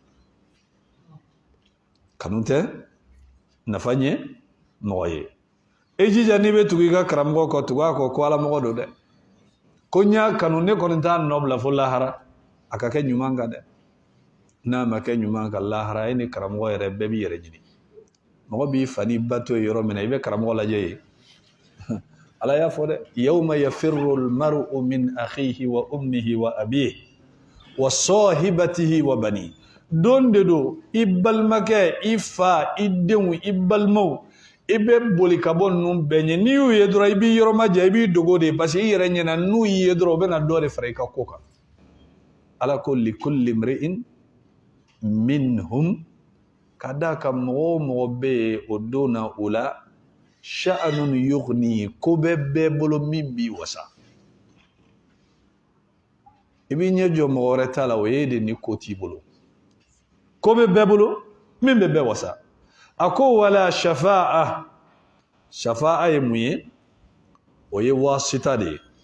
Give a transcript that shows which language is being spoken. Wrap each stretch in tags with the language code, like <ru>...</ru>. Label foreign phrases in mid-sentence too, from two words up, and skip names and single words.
<bm>kanu tɛ nafa ɲɛ mɔgɔ ye e jija n'i bɛ tugu i ka karamɔgɔ kɔ tugu a kɔ ko Ala mɔgɔ don dɛ ko n y'a kanu ne kɔni t'a nɔ bila fo lahara a ka kɛ ɲuman kan dɛ n'a ma kɛ ɲuman kan lahara e ni karamɔgɔ yɛrɛ bɛɛ b'i yɛrɛ ɲini mɔgɔ b'i fa ni ba to ye yɔrɔ min na i bɛ karamɔgɔ lajɛ ye Ala y'a fɔ dɛ</bm> <ar>يوم يفر المرء من أخيه و أمه و أبيه و صاحبته و بني</ar> <bm>don de do i balimakɛ i fa i denw i balimaw i bɛ boli ka bɔ ninnu bɛɛ ɲɛ n'i y'u ye dɔrɔn i b'i yɔrɔ majɛ i b'i dogo de</bm> <fr>parce que</fr> <bm>i yɛrɛ ɲɛna n'u y'i ye dɔrɔn u bɛna dɔ de fara i ka ko kan Ala ko</bm> <ar>لكل امرئ منهم</ar> <bm>ka d'a kan mɔgɔ o mɔgɔ bɛ yen o don na o la</bm> <ar>شأن يغني</ar> <bm>ko bɛɛ bolo min b'i wasa i b'i ɲɛ jɔ mɔgɔ wɛrɛ ta la o ye de ni ko t'i bolo ko bɛɛ bolo min bɛ bɛɛ wasa a ko</bm> <ar>ولا شفاعة</ar> <bm>ye mun ye o ye wasita de ye</bm>